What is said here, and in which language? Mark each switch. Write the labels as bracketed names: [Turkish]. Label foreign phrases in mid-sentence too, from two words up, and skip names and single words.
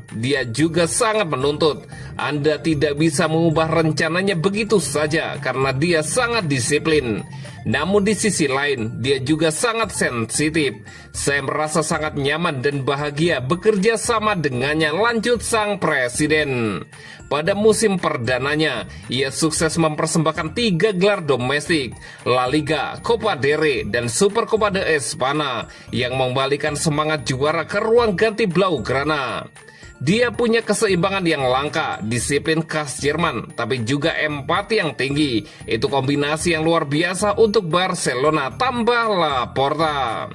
[Indonesian] Dia juga sangat menuntut. Anda tidak bisa mengubah rencananya begitu saja karena dia sangat disiplin. Namun di sisi lain, dia juga sangat sensitif. Saya merasa sangat nyaman dan bahagia bekerja sama dengannya, lanjut sang presiden. Pada musim perdananya, ia sukses mempersembahkan 3 gelar domestik, La Liga, Copa del Rey, dan Super Copa de Espana, yang mengembalikan semangat juara ke ruang ganti Blaugrana. Dia punya keseimbangan yang langka, disiplin khas Jerman, tapi juga empati yang tinggi. Itu kombinasi yang luar biasa untuk Barcelona, tambah Laporta.